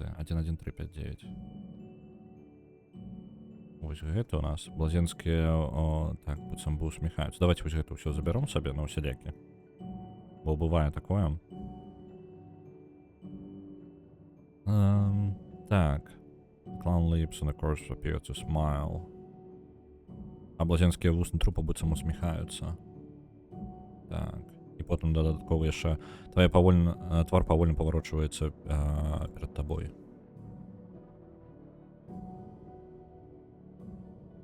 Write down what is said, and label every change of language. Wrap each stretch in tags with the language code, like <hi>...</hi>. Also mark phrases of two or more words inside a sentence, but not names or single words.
<be>11359. Вось гэта у нас. Блазенскія... Так, быццам бы усміхаюцца. Давайте вось гэта ўсё забяром сабе на усялякі. Бо бывае такое. Так.</be> <en>Clown lips and the course appear to smile.</en> <be>А блазенскія вусны трупа быццам усміхаюцца. Так. І потым дадаткова яшчэ твар павольна паварочваецца перад табой.</be>